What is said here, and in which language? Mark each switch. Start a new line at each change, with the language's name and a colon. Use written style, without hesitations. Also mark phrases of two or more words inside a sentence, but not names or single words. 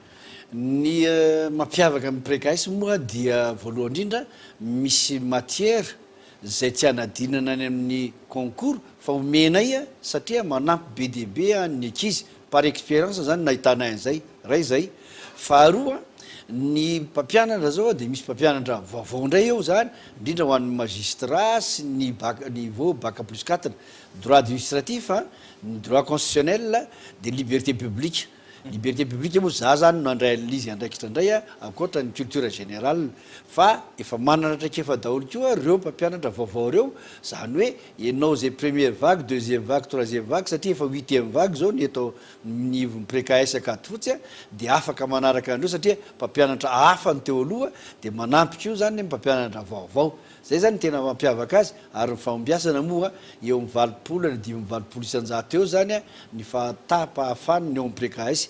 Malagasy: Ny mampiavaka amin'ny précaisse moa dia voalohany indrindra misy matière zay tsy anadinana any amin'ny concours fa omenay satria manampy be dia be ny ankizy
French: par expérience
Malagasy: zany nahitana an'izay ray zay. Faharoa ny mpampianatra zao dia misy mpampianatra vaovao indray eo zany indrindra ho an'ny magistrat sy ny niveau
French: bac plus 4 droit administratif
Malagasy: ny
French: droit constitutionnel de liberté publique. Liberté publique
Malagasy: moa za zany no andray an'izy andraikitra indray ankoatra ny
French: culture générale
Malagasy: fa efa manana traikefa daholo koa reo mpampianatra vaovao reo zany hoe ianao zay
French: première vague deuxième vague troisième vague
Malagasy: satria efa
French: huitième vague
Malagasy: zao ny atao ny précaisse akato fotsy dia afaka manaraka andreo satria mpampianatra hafa ny teo aloha dia manampy ko zany mpampianatra vaovao. Zay zany tena mampiavaka azy ary ny fahombiazana moa eo amin'ny valopolo na 5 isan-jato eo zany ny fahatapahafany eo amin'ny précaisse.